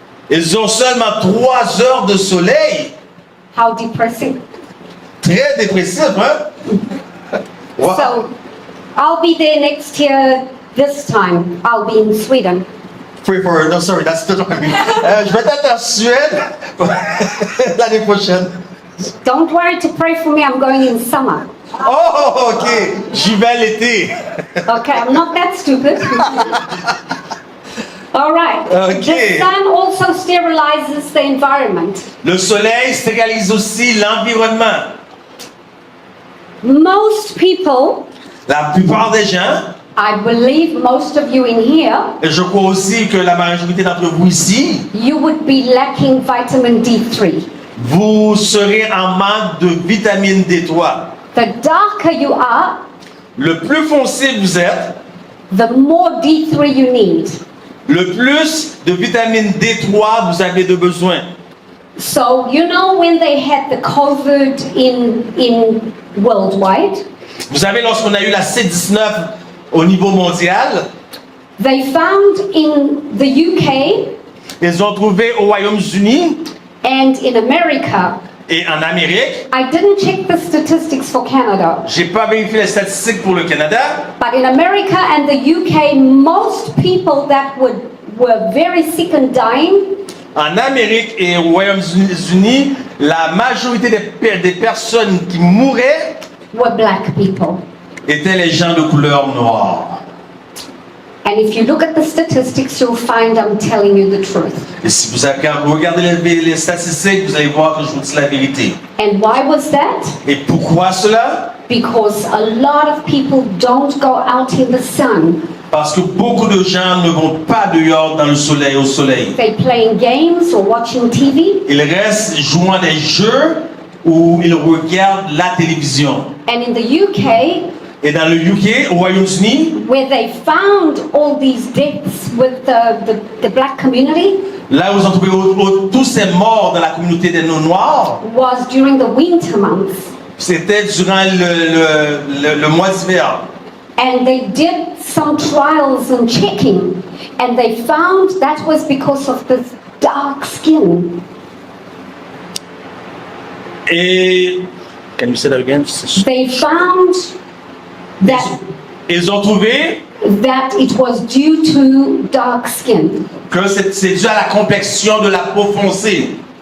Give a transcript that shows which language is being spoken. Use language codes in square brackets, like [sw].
[fr] ils ont seulement 3 heures de soleil. [en] How depressing. [fr] Très dépressif, hein? Wow. [en] So I'll be there next year. This time I'll be in Sweden. Pray for her. No, sorry, that's the wrong. [fr] Je vais être en Suède l'année prochaine. [en] Don't worry to pray for me. I'm going in summer. [fr] Oh, ok. J'y vais l'été. [en] Okay, I'm not that stupid. All right. Okay. The sun also sterilizes the environment. [fr] Le soleil stérilise aussi l'environnement. [en] Most people, [fr] La plupart des gens, [en] I believe most of you in here, [fr] et je crois aussi que la majorité d'entre vous ici, [en] you would be lacking vitamin D3. [fr] vous serez en manque de vitamine D3. [en] The darker you are, [fr] Le plus foncé vous êtes, [en] the more D3 you need. [fr] le plus de vitamine D3 vous avez de besoin. [en] So, you know when they had the COVID in worldwide, [fr] Vous savez, lorsqu'on a eu la C-19 au niveau mondial, [en] they found in the UK [fr] ils ont trouvé au Royaume-Uni [en] and in America, [fr] et en Amérique. [en] I didn't check the statistics for Canada, [fr] J'ai pas vérifié les statistiques pour le Canada, [en] but in America and the UK, most people that were very sick and dying [fr] en Amérique et au Royaume-Uni, la majorité des personnes qui mouraient [en] were black people. [fr] étaient les gens de couleur noire. [en] And if you look at the statistics, you'll find I'm telling you the truth. [fr] Et si vous regardez les statistiques, vous allez voir que je vous dis la vérité. [en] And why was that? [fr] Et pourquoi cela? [en] Because a lot of people don't go out in the sun. [fr] Parce que beaucoup de gens ne vont pas dehors dans le soleil, au soleil. [en] They're playing games or watching TV. [fr] Ils restent jouant des jeux ou ils regardent la télévision. [en] And in the UK, [fr] Et dans le UK, au Royaume-Uni, [en] where they found all these deaths with the black community, [fr] là où ils ont trouvé tous ces morts dans la communauté des non-noirs, [en] was during the winter months. [fr] c'était durant le mois d'hiver. [en] And they did some trials and checking, and they found that was because of the dark skin. [fr] Et [en] Can you say that again? They found that [fr] ils ont trouvé [en] that it was due to dark skin, [fr] que c'est dû à la complexion de la peau foncée.